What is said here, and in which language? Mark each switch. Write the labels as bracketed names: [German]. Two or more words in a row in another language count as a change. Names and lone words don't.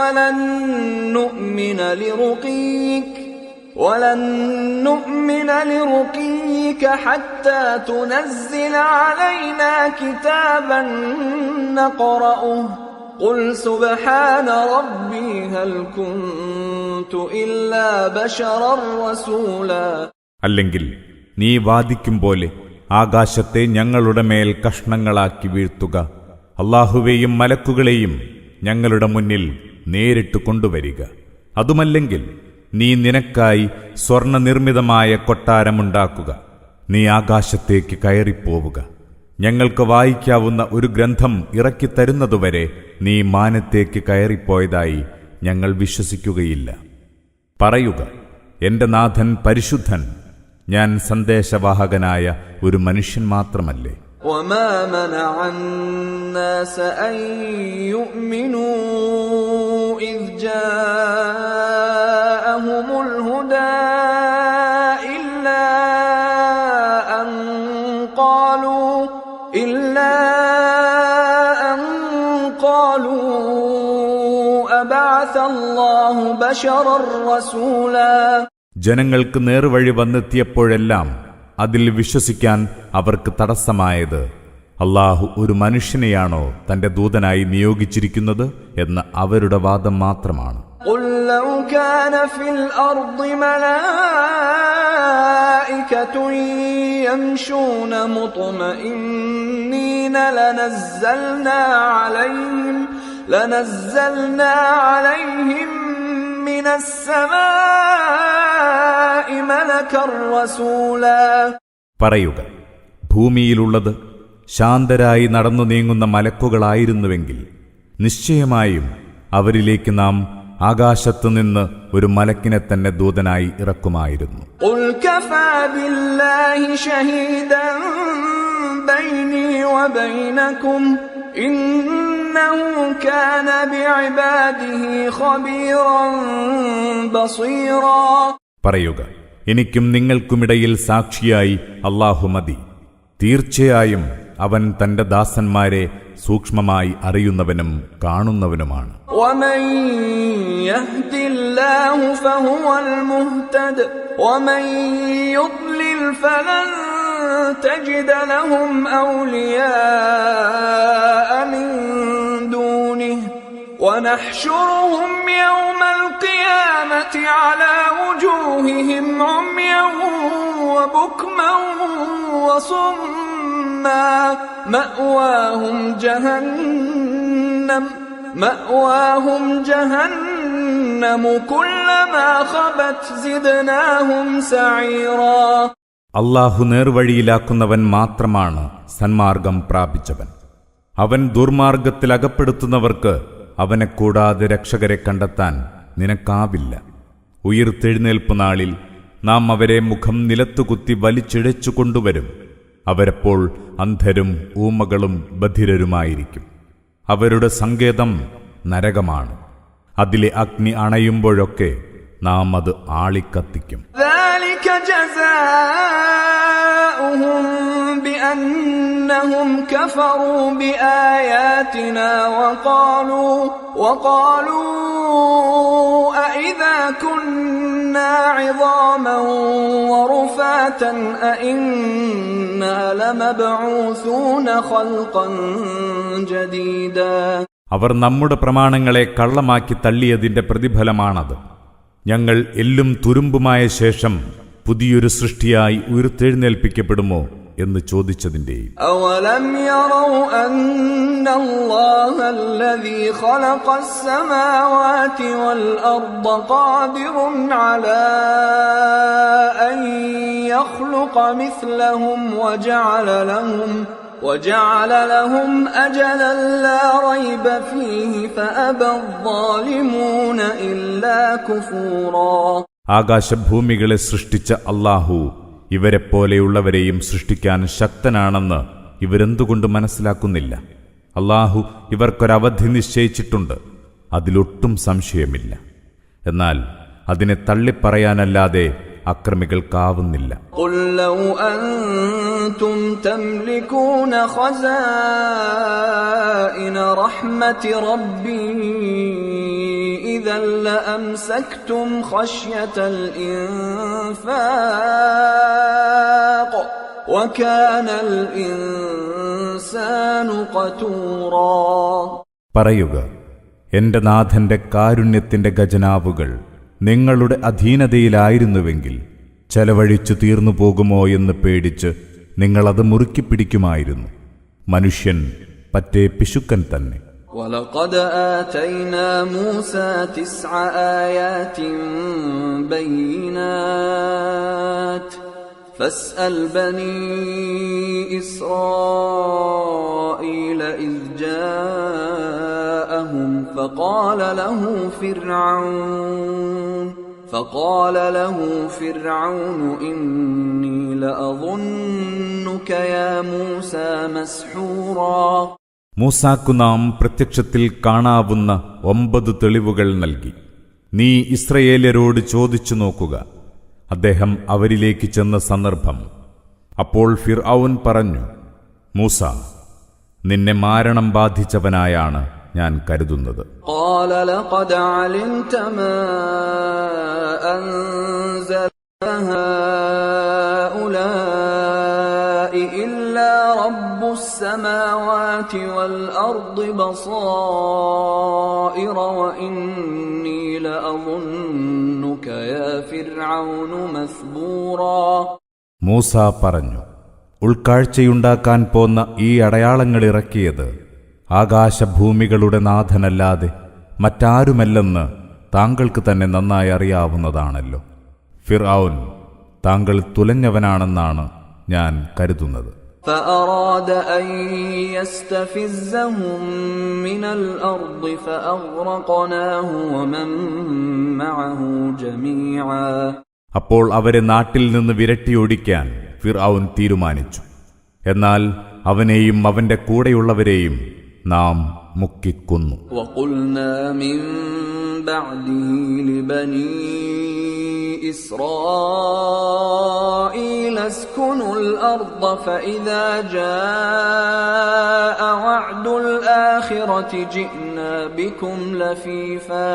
[Arabic] وَلَن نُّؤْمِنَ لِرُقِيِّكَ حَتَّىٰ تُنَزِّلَ عَلَيْنَا كِتَابًا نَّقْرَؤُهُ قُلْ سُبْحَانَ رَبِّي هَلْ كُنتُ إِلَّا بَشَرًا رَّسُولًا. [Malayalam] അല്ലെങ്കിൽ നീ വാദിക്കും പോലെ ആകാശത്തെ ഞങ്ങളുടെ മേൽ കഷ്ണങ്ങളാക്കി വീഴ്ത്തുക, അല്ലാഹുവേയും മലക്കുകളെയും ഞങ്ങളുടെ മുന്നിൽ നേരിട്ട് കൊണ്ടുവരിക. അതുമല്ലെങ്കിൽ നീ നിനക്കായി സ്വർണനിർമ്മിതമായ കൊട്ടാരമുണ്ടാക്കുക. നീ ആകാശത്തേക്ക് കയറിപ്പോവുക. ഞങ്ങൾക്ക് വായിക്കാവുന്ന ഒരു ഗ്രന്ഥം ഇറക്കിത്തരുന്നതുവരെ നീ മാനത്തേക്ക് കയറിപ്പോയതായി ഞങ്ങൾ വിശ്വസിക്കുകയില്ല. പറയുക, എന്റെ നാഥൻ പരിശുദ്ധൻ, ഞാൻ സന്ദേശവാഹകനായ ഒരു മനുഷ്യൻ മാത്രമല്ലേ. [Arabic] وَمَا مَنَعَ النَّاسَ أَن يُؤْمِنُوا إِذْ جَاءَهُمُ الْهُدَى إِلَّا أَن قَالُوا أَبَعَثَ اللَّهُ بَشَرًا رَّسُولًا. [Malayalam] ജനങ്ങൾക്ക് നേർവഴി വന്നെത്തിയപ്പോഴെല്ലാം അതിൽ വിശ്വസിക്കാൻ അവർക്ക് തടസ്സമായത് അല്ലാഹു ഒരു മനുഷ്യനെയാണോ തന്റെ ദൂതനായി നിയോഗിച്ചിരിക്കുന്നത് എന്ന അവരുടെ വാദം മാത്രമാണ്. [Arabic] قُل لَّوْ كَانَ فِي الْأَرْضِ مَلَائِكَةٌ يَمْشُونَ مُطْمَئِنِّينَ لَنَزَّلْنَا عَلَيْهِم مِّنَ السَّمَاءِ مَلَكًا رَّسُولًا. [Malayalam] പറയുക, ഭൂമിയിലുള്ളത് ശാന്തരായി നടന്നു നീങ്ങുന്ന മലക്കുകളായിരുന്നുവെങ്കിൽ നിശ്ചയമായും അവരിലേക്ക് നാം ആകാശത്തുനിന്ന് ഒരു മലക്കിനെ തന്നെ ദൂതനായി ഇറക്കുമായിരുന്നു. [Arabic] قُلْ كَفَىٰ بِاللَّهِ شَهِيدًا بَيْنِي وبينكم إنه كان بعباده خبيرا بصيرا. [Malayalam] പറയുക, എനിക്കും നിങ്ങൾക്കുമിടയിൽ സാക്ഷിയായി അല്ലാഹു മതി. തീർച്ചയായും അവൻ തന്റെ ദാസന്മാരെ സൂക്ഷ്മമായി അറിയുന്നവനും കാണുന്നവനുമാണ്. [Arabic] ومن يهد الله فهو المهتد ومن يضلل فلن تجد لهم أولياء من دونه ونحشرهم يوم القيامة على وجوههم عميا وبكما وصما مأواهم جهنم كلما خبت زدناهم سعيرا. [Malayalam] അല്ലാഹു നേർവഴിയിലാക്കുന്നവൻ മാത്രമാണ് സന്മാർഗം പ്രാപിച്ചവൻ. അവൻ ദുർമാർഗത്തിൽ അകപ്പെടുത്തുന്നവർക്ക് അവനെ കൂടാതെ രക്ഷകരെ കണ്ടെത്താൻ നിനക്കാവില്ല. ഉയിർത്തെഴുന്നേൽപ്പ് നാളിൽ നാം അവരെ മുഖം നിലത്തുകുത്തി വലിച്ചിഴച്ചു കൊണ്ടുവരും. അവരപ്പോൾ അന്ധരും ഊമകളും ബധിരരുമായിരിക്കും. അവരുടെ സങ്കേതം നരകമാണ്. അതിലെ അഗ്നി അണയുമ്പോഴൊക്കെ നാം അത് ആളിക്കത്തിക്കും. [Arabic] ذلك جزاؤهم بأنهم كفروا بآياتنا وقالوا أإذا كنا عظاما ورفاتا أإنا لمبعوثون خلقا جديدا. [Malayalam] അവർ നമ്മുടെ പ്രമാണങ്ങളെ കള്ളമാക്കി തള്ളിയതിന്റെ പ്രതിഫലമാണത്. ഞങ്ങൾ എല്ലും തുരുമ്പുമായ ശേഷം പുതിയൊരു സൃഷ്ടിയായി ഉയർത്തെഴുന്നേൽപ്പിക്കപ്പെടുമോ എന്ന് ചോദിച്ചതിന്റെയും. [Arabic] أولم يروا أن الله الذي خلق السماوات والأرض قادر على أن يخلق مثلهم وجعل لهم أجلا لا ريب فيه فأبى الظالمون إلا كفورا. [Malayalam] ആകാശഭൂമികളെ സൃഷ്ടിച്ച അല്ലാഹു ഇവരെപ്പോലെയുള്ളവരെയും സൃഷ്ടിക്കാൻ ശക്തനാണെന്ന് ഇവരെന്തുകൊണ്ട് മനസ്സിലാക്കുന്നില്ല? അല്ലാഹു ഇവർക്കൊരവധി നിശ്ചയിച്ചിട്ടുണ്ട്, അതിലൊട്ടും സംശയമില്ല. എന്നാൽ അതിനെ തള്ളിപ്പറയാനല്ലാതെ അക്രമികൾക്കാവുന്നില്ല. [Arabic] قل لو أنتم تملكون خزائن رحمة ربي إذا لأمسكتم خشية الإنفاق وكان الإنسان قتورا. [Malayalam] പറയുക, എന്റെ നാഥന്റെ കാരുണ്യത്തിന്റെ ഖജനാവുകൾ നിങ്ങളുടെ അധീനതയിലായിരുന്നുവെങ്കിൽ ചെലവഴിച്ചു തീർന്നു പോകുമോ എന്ന് പേടിച്ച് നിങ്ങളത് മുറുക്കിപ്പിടിക്കുമായിരുന്നു. മനുഷ്യൻ പറ്റേ പിശുക്കൻ തന്നെ. [Arabic] وَلَقَدْ آتَيْنَا مُوسَى 9 آيَاتٍ بَيِّنَاتٍ فَاسْأَلْ بَنِي إِسْرَائِيلَ إِذْ جَاءَهُمْ فقال له فرعون إني لأظنك يا موسى مسحورا. [Malayalam] മൂസാക്കു നാം പ്രത്യക്ഷത്തിൽ കാണാവുന്ന 9 തെളിവുകൾ നൽകി. നീ ഇസ്രയേല്യരോട് ചോദിച്ചു നോക്കുക. അദ്ദേഹം അവരിലേക്ക് ചെന്ന സന്ദർഭം. അപ്പോൾ ഫിർഔൻ പറഞ്ഞു, മൂസ, നിന്നെ മാരണം ബാധിച്ചവനായാണ് ഞാൻ കരുതുന്നത്. [Arabic] قال لقد علمت ما أنزل هؤلاء إلا رب السماوات والأرض بصائر وإني لأظنك يا فرعون مثبورا. [Malayalam] മൂസ പറഞ്ഞു, ഉൾക്കാഴ്ചയുണ്ടാക്കാൻ പോന്ന ഈ അടയാളങ്ങൾ ഇറക്കിയത് ആകാശഭൂമികളുടെ നാഥനല്ലാതെ മറ്റാരുമല്ലെന്ന് താങ്കൾക്ക് തന്നെ നന്നായി അറിയാവുന്നതാണല്ലോ. ഫിർഔൻ താങ്കൾ തുലഞ്ഞവനാണെന്നാണ് ഞാൻ കരുതുന്നത്. [Arabic] فأراد أن يستفزهم من الأرض فأغرقناه ومن معه جميعا. [Malayalam] അപ്പോൾ അവരെ നാട്ടിൽ നിന്ന് വിരട്ടിയോടിക്കാൻ ഫിർഔൻ തീരുമാനിച്ചു. എന്നാൽ അവനെയും അവന്റെ കൂടെയുള്ളവരെയും നാം മുക്കിക്കൊന്നു. [Arabic] وقلنا من بعده لبني إسرائيل اسكنوا الأرض فإذا جاء وعد الآخرة جئنا بكم لفيفا.